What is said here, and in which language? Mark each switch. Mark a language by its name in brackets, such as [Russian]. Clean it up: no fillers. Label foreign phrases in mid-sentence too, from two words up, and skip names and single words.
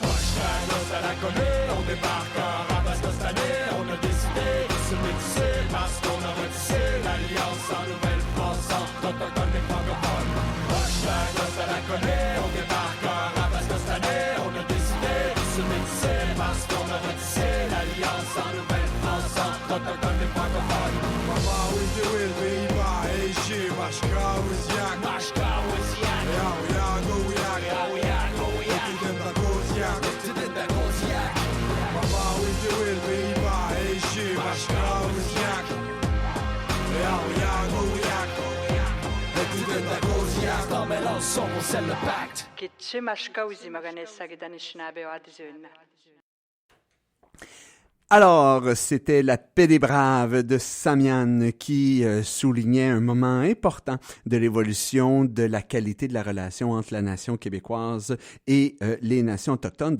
[French] Hashtag Los à la collée, on débarque en rap parce que cette année, on a décidé de se métisser parce qu'on a retissé l'alliance en Nouvelle-France entre autochtones et francophones. Hashtag ça la connaît, on débarque en rap parce que cette année, on a décidé de se métisser parce qu'on a retissé l'alliance en Nouvelle-France entre autochtones et francophones. [English] Mama, we do it, viva, hey, shit, [Algonquin] Mashka, Wiziak. Mashka, Wiziak. Yao, Yago, Yak. Yao, Yago, Yak. Tudenda, Goziak. Tudenda, Goziak. [English] Mama, we do it, viva, hey, shit, [Algonquin] Mashka, Wiziak. Yao, Yago, Yak. Tudenda, Goziak. [French] Dans mélange, on scelle le pacte. [Algonquin] Kitche Mashka, Wizimaganès, Sagdanishnabé, Adizun. [French] Alors, c'était la paix des braves de Samian qui soulignait un moment important de l'évolution de la qualité de la relation entre la nation québécoise et les nations autochtones.